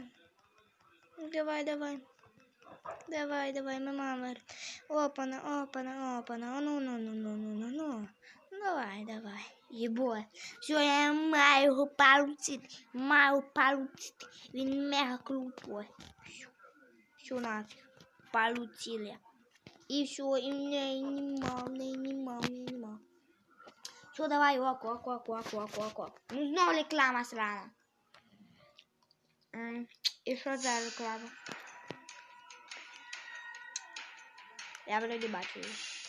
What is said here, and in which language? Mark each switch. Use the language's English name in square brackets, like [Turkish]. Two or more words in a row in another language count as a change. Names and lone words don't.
[Ukrainian] Давай. Давай, ми маємо виграти. Опана. Ну. Давай. Єбо. Все, я маю його получити. Він мега крутой. Все нафиг. [Russian] Получили. И все, и мне нема. [Ukrainian] Все, давай, ок. Ну, знову реклама срана. І що за реклама? Я вроді бачу її.